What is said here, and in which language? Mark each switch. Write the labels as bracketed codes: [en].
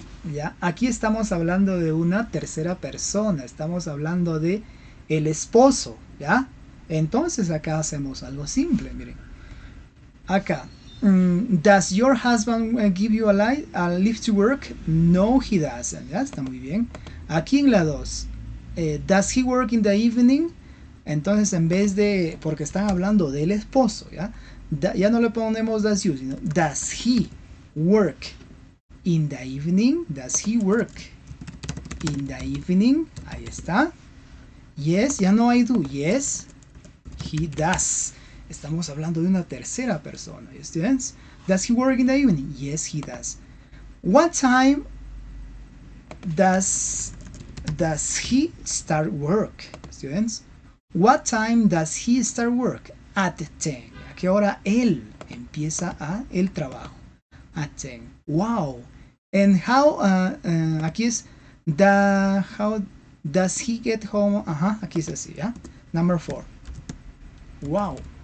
[es] Ya, aquí estamos hablando de una tercera persona, estamos hablando de el esposo, ¿ya? Entonces acá hacemos algo simple, miren. Acá, [en] does your husband give you a lift to work? No, he doesn't, ¿ya? [es] Está muy bien. Aquí en la 2, [en] does he work in the evening? [es] Entonces en vez de, porque están hablando del esposo, ¿ya? Ya no le ponemos does you, sino [en] does he work in the evening? Does he work in the evening? [es] Ahí está. Yes, ya no hay do. [en] Yes, he does. [es] Estamos hablando de una tercera persona. [en] Students, does he work in the evening? Yes, he does. What time does he start work? Students, what time does he start work? At 10. [es] ¿A qué hora él empieza el trabajo? [en] At 10. Wow. And how, [es] aquí es, [en] how does he get home? [es] Ajá, aquí es así, ¿ya? [en] Number 4. [es] Wow.